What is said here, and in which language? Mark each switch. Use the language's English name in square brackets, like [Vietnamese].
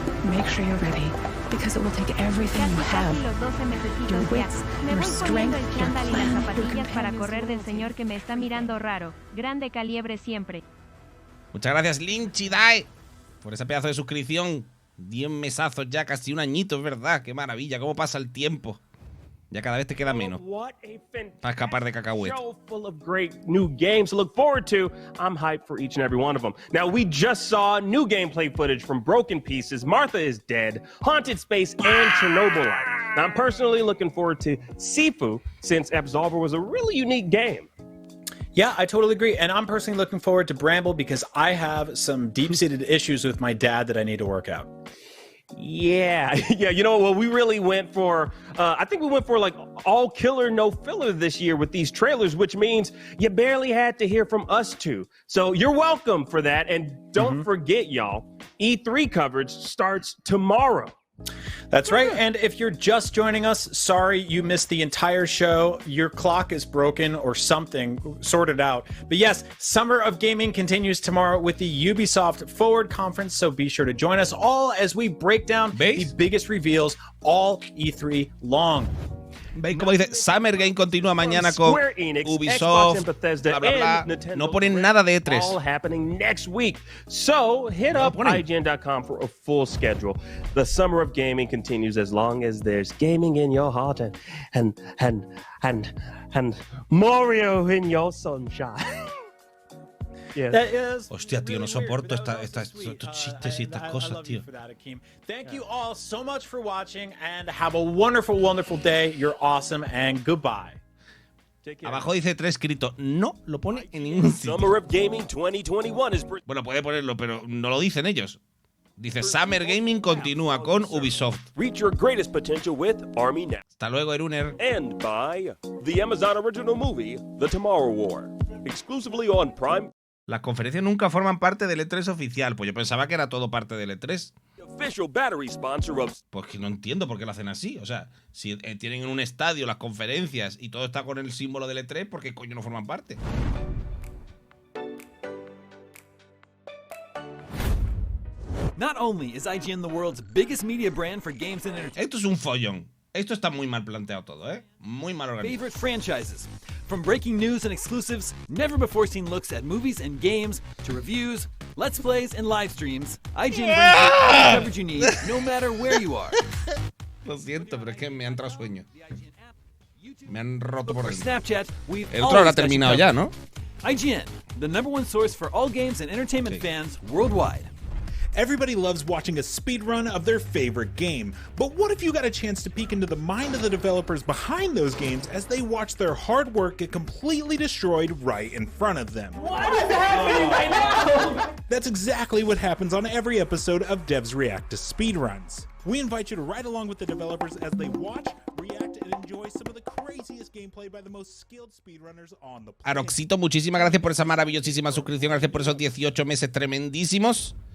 [English] Make sure you're ready, because it will take everything you have. Your wits, your strength, your plan, your [Spanish] para correr del señor que me está mirando raro. Grande calibre siempre. Muchas gracias, Linchidae, por ese pedazo de suscripción. 10 mesazos ya, casi un añito, es verdad. Qué maravilla, cómo pasa el tiempo. Ya cada vez te queda menos para escapar de cacahuete. [English] Show full of great new games to look forward to. I'm hyped for each and every one of them. Now, we just saw new gameplay footage from Broken Pieces, Martha is Dead, Haunted Space, and Chernobylite. Now, I'm personally looking forward to Sifu, since Absolver was a really unique game. Yeah, I totally agree. And I'm personally looking forward to Bramble because I have some deep-seated issues with my dad that I need to work out. Yeah, you know, well, we really went for, I think we went for like all killer, no filler this year with these trailers, which means you barely had to hear from us two. So you're welcome for that. And don't forget, y'all, E3 coverage starts tomorrow. That's right. And if you're just joining us, sorry you missed the entire show. Your clock is broken or something. Sort it out. But yes, Summer of Gaming continues tomorrow with the Ubisoft Forward Conference. So be sure to join us all as we break down the biggest reveals all E3 long. [Spanish] ¿Veis cómo dice? Summer Game continúa mañana con Ubisoft, bla, bla, bla. No ponen nada de E3. [English] All happening next week. So hit up IGN.com for a full schedule. The Summer of Gaming continues as long as there's gaming in your heart and Mario in your sunshine. Yes. [Spanish] Hostia, tío, no soporto estos chistes y estas cosas, tío. [English] Thank you all so much for watching and have a wonderful, wonderful day. You're awesome and goodbye. [Spanish] Abajo dice 3 escrito. No lo pone en ningún sitio. [English] Summer of Gaming 2021 is... [Spanish] Bueno, puede ponerlo, pero no lo dicen ellos. Dice Summer Gaming continúa con Ubisoft. [English] Reach your greatest potential with Army Now. [Spanish] Hasta luego, Eruner. [English] And by the Amazon original movie, The Tomorrow War. Exclusively on Prime. [Spanish] Las conferencias nunca forman parte del E3 oficial. Pues yo pensaba que era todo parte del E3. [English] Official battery sponsor of... [Spanish] Pues que no entiendo por qué lo hacen así. O sea, si tienen en un estadio las conferencias y todo está con el símbolo del E3, ¿por qué coño no forman parte? [English] Not only is IGN the world's biggest media brand for games and entertainment. [Spanish] Esto es un follón. Esto está muy mal planteado todo, ¿eh? Muy mal organizado. [English] Favorite franchises. From breaking news and exclusives, never-before-seen looks at movies and games, to reviews, let's plays, and live streams, IGN brings you all the coverage you need, no matter where you are. [Spanish] Lo siento, pero es que me ha entrado sueño. Me han roto por ahí. [English] Snapchat, we've [Spanish] El otro lo ha terminado ya, ¿no? [English] IGN, the #1 source for all games and entertainment fans worldwide. Everybody loves watching a speedrun of their favorite game, but what if you got a chance to peek into the mind of the developers behind those games as they watch their hard work get completely destroyed right in front of them? What is happening right now? That's exactly what happens on every episode of Devs React to Speedruns. We invite you to ride along with the developers as they watch, react, and enjoy some of the craziest gameplay by the most skilled speedrunners on the planet. [Spanish] Aroxito, muchísimas gracias por esa maravillosísima suscripción, gracias por esos 18 meses tremendísimos.